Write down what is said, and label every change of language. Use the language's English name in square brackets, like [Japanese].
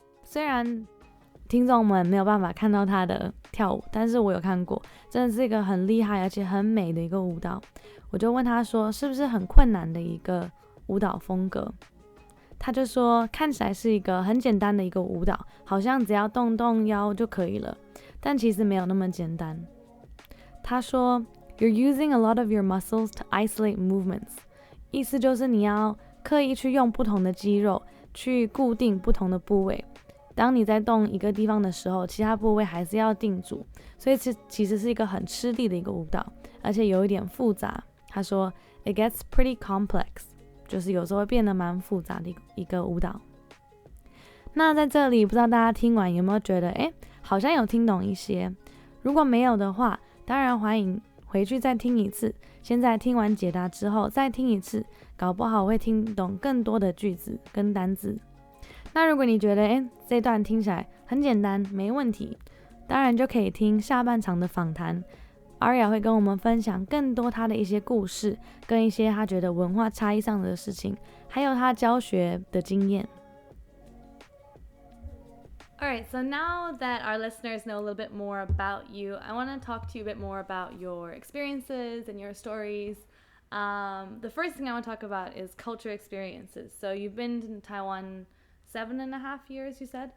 [Chinese] 虽然听众们没有办法看到他的跳舞，但是我有看过，真的是一个很厉害而且很美的一个舞蹈。我就问他说是不是很困难的一个舞蹈风格，他就说看起来是一个很简单的一个舞蹈，好像只要动动腰就可以了，但其实没有那么简单。他说 [English] You're using a lot of your muscles to isolate movements， [Chinese] 意思就是你要刻意去用不同的肌肉，去固定不同的部位。当你在动一个地方的时候，其他部位还是要定住，所以其实是一个很吃力的一个舞蹈，而且有一点复杂。他说 [English] It gets pretty complex， [Chinese] 就是有时候会变得蛮复杂的一个舞蹈。那在这里不知道大家听完有没有觉得好像有听懂一些，如果没有的话，当然欢迎回去再听一次，现在听完解答之后再听一次，搞不好会听懂更多的句子跟单字。那如果你觉得这段听起来很简单没问题，当然就可以听下半场的访谈。 Aria 会跟我们分享更多他的一些故事，跟一些他觉得文化差异上的事情，还有他教学的经验。 [English] Alright, so now that our listeners know a little bit more about you, I want to talk to you a bit more about your experiences and your stories. The first thing I want to talk about is culture experiences. So you've been in Taiwan 7.5 years, you said?